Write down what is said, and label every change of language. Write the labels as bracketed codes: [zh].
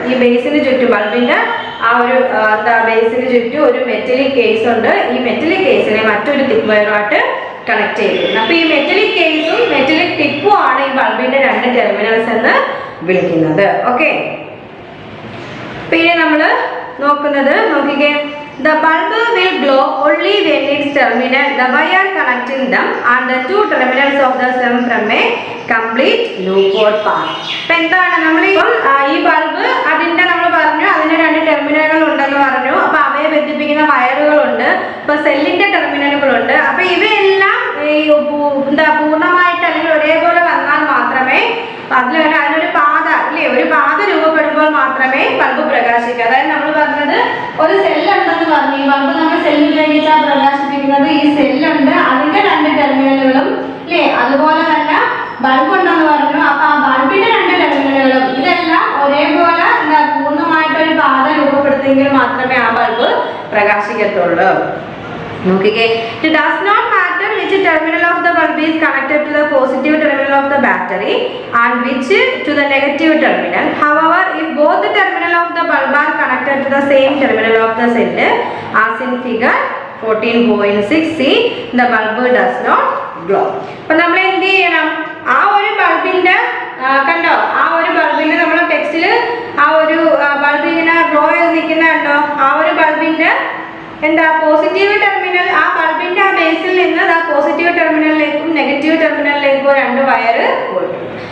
[ml] ഈ ബേസിന് ചുറ്റും ബൾബിന്റെ ആ ഒരു ബേസിന് ചുറ്റും ഒരു മെറ്റലിക് കേസ് ഉണ്ട്. ഈ മെറ്റലിക് കേസിനെ മറ്റൊരു തിക് വയറുമായിട്ട് കണക്ട് ചെയ്തിരിക്കുന്നത്. അപ്പൊ ഈ മെറ്റലിക് കേസും മെറ്റലിക് ടിപ്പും ആണ് ഈ ബൾബിന്റെ രണ്ട് ടെർമിനൽസ് എന്ന് വിളിക്കുന്നത്. ഓക്കെ, പിന്നെ നമ്മൾ നോക്കുന്നത് നോക്കിക്കേ. [en] The bulb will glow only when its terminal, the wire connecting them, and the two terminals of the stem from a complete loop path. [ml] അപ്പോൾ എന്താണ് നമ്മളിപ്പോൾ ഈ ബൾബ് അതിൻ്റെ നമ്മൾ പറഞ്ഞു അതിന് രണ്ട് ടെർമിനലുകൾ ഉണ്ടെന്ന് പറഞ്ഞു. അപ്പോൾ അവയെ ബന്ധിപ്പിക്കുന്ന വയറുകളുണ്ട്. ഇപ്പോൾ സെല്ലിൻ്റെ ടെർമിനലുകളുണ്ട്. അപ്പോൾ ഇവയെല്ലാം പൂർണ്ണമായിട്ട് അല്ലെങ്കിൽ ഒരേപോലെ വന്നാൽ മാത്രമേ അതിനൊരു പാത അല്ലേ, ഒരു പാത രൂപപ്പെടുമ്പോൾ മാത്രമേ ബൾബ് പ്രകാശിക്കൂ. അതായത് നമ്മൾ പറഞ്ഞത് ഒരു സെല്ലുണ്ടെന്ന് പറഞ്ഞു. ഈ ബൾബ് നമ്മൾ സെല്ല് ഉപയോഗിച്ചാൽ പ്രകാശിപ്പിക്കുന്നത്. ഈ സെല്ലുണ്ട്, അതിന്റെ രണ്ട് ടെർമിനലുകളും അല്ലേ, അതുപോലെ തന്നെ ബൾബ് ഉണ്ടെന്ന് പറഞ്ഞു. അപ്പൊ ആ ബൾബിന്റെ രണ്ട് ടെർമിനലുകളും ഇതെല്ലാം ഒരേപോലെ പൂർണ്ണമായിട്ടൊരു പാത രൂപപ്പെടുത്തിയെങ്കിൽ മാത്രമേ ആ ബൾബ് പ്രകാശിക്കത്തുള്ളൂ. നോക്കിക്കേ, [en] it does not matter which terminal of the bulb is connected to the positive terminal of the battery and which to the negative terminal. However, if both the terminal of the bulb are connected to the same terminal of the cell, as in figure 14.6c, the bulb does not glow. [ml] അപ്പോൾ നമ്മൾ എന്ത് ചെയ്യണം? ആ ഒരു ബൾബിന്റെ കണ്ടോ, ആ ഒരു ബൾബിന്റെ നമ്മുടെ ടെക്സ്റ്റിൽ ആ ഒരു ബൾബ് ഇങ്ങനെ ഗ്ലോ ചെയ്ത് നിൽക്കുന്ന കണ്ടോ. ആ ഒരു ബൾബിന്റെ എന്താ പോസിറ്റീവ് ടെർമിനൽ, ആ ബൾബിന്റെ ആ ബേസിൽ നിന്ന് ആ പോസിറ്റീവ് ടെർമിനലിലേക്കും നെഗറ്റീവ് ടെർമിനലിലേക്കും രണ്ട് വയറ് പോയിട്ടുണ്ട്.